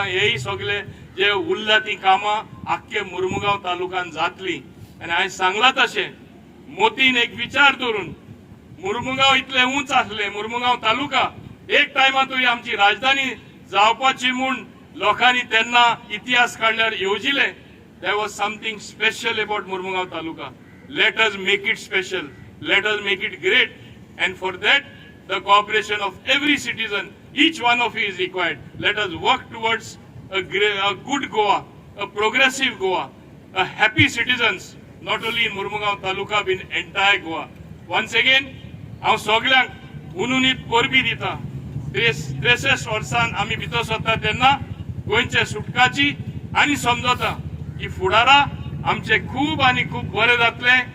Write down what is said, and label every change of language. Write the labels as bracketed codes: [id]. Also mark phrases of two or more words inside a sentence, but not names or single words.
[kok] हेय सगळे जे उरला ती कामां आख्खे मुरमुगांव तालुक्यात जातली आनी हांवें सांगला तशें मोतीन एक विचार धरून मुरमुगांव इतले उंच आसले मुरमुगांव तालुका एक टायमातूय आमची राजधानी जावपाची म्हूण लोकांनी तेन्ना इतिहास काडल्यार येवजिले [en] there was something special about Murmugaon Taluka let us make it special let us make it great and for that the cooperation of every citizen, each one of you is required. Let us work towards a good Goa, a progressive Goa, a happy citizens, not only in Murmugaon Taluka, but in entire Goa. Once again, [kok] हांव सगळ्यांक उनुनीत परबी दिता 63 वर्सान आमी भितर सरता तेन्ना गोंयच्या सुटकाची आनी समजता की फुडारा आमचे खूब आनी खूब बरें जातले